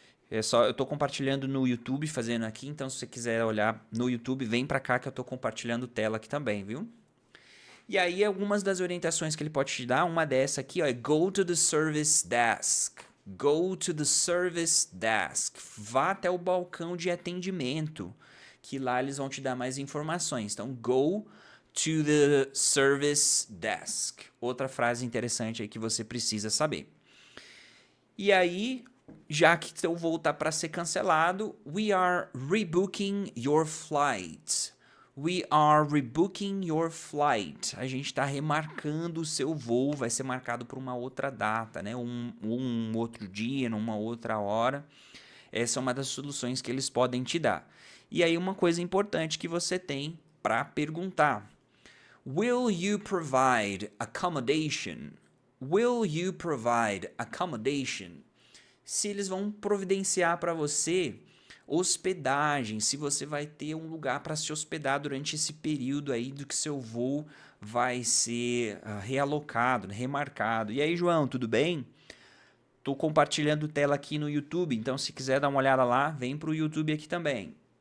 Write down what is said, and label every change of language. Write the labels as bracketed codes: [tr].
[pt] Eu tô compartilhando no YouTube, fazendo aqui, então se você quiser olhar no YouTube, vem pra cá que eu tô compartilhando tela aqui também, viu? E aí, algumas das orientações que ele pode te dar, uma dessa aqui, ó, é [en] go to the service desk. Go to the service desk. [pt] Vá até o balcão de atendimento, que lá eles vão te dar mais informações. Então, [en] go to the service desk. [pt] Outra frase interessante aí que você precisa saber. E aí, já que seu voo está para ser cancelado, [en] we are rebooking your flight. We are rebooking your flight. [pt] A gente está remarcando o seu voo, vai ser marcado por uma outra data, né? Um outro dia, numa outra hora. Essa é uma das soluções que eles podem te dar. E aí uma coisa importante que você tem para perguntar. [en] Will you provide accommodation? Will you provide accommodation? [pt] Se eles vão providenciar para você hospedagem, se você vai ter um lugar para se hospedar durante esse período aí do que seu voo vai ser realocado, remarcado. E aí, João, tudo bem? Tô compartilhando tela aqui no YouTube, então se quiser dar uma olhada lá, vem pro YouTube aqui também.